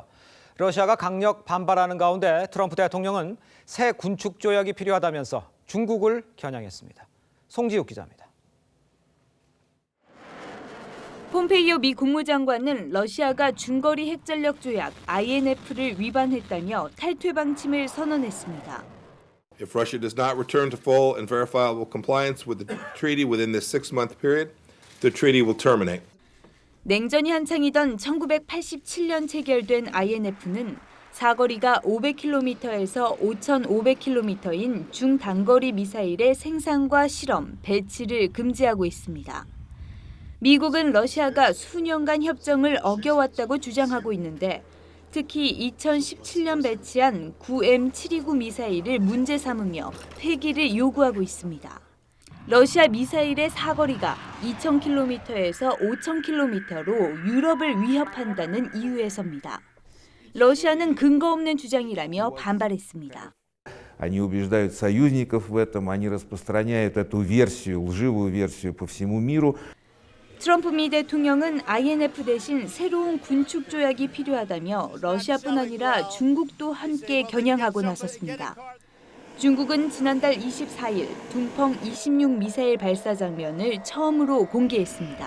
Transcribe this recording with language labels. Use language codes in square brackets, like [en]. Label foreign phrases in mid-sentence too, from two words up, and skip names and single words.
[ko] 러시아가 강력 반발하는 가운데 트럼프 대통령은 새 군축 조약이 필요하다면서 중국을 겨냥했습니다. 송지욱 기자입니다. 폼페이오 미 국무장관은 러시아가 중거리 핵전력 조약 INF를 위반했다며 탈퇴 방침을 선언했습니다. [en] If Russia does not return to full and verifiable compliance with the treaty within this 6-month period, the treaty will terminate. [ko] 냉전이 한창이던 1987년 체결된 INF는 사거리가 500km에서 5,500km인 중단거리 미사일의 생산과 실험, 배치를 금지하고 있습니다. 미국은 러시아가 수년간 협정을 어겨왔다고 주장하고 있는데 특히 2017년 배치한 9M729 미사일을 문제 삼으며 폐기를 요구하고 있습니다. 러시아 미사일의 사거리가 2,000km에서 5,000km로 유럽을 위협한다는 이유에서입니다. 러시아는 근거 없는 주장이라며 반발했습니다. [ru] Они убеждают союзников в этом, они распространяют эту версию, лживую версию по всему миру. [ko] 트럼프 미 대통령은 INF 대신 새로운 군축 조약이 필요하다며 러시아뿐 아니라 중국도 함께 겨냥하고 나섰습니다. 중국은 지난달 24일 둥펑 26 미사일 발사 장면을 처음으로 공개했습니다.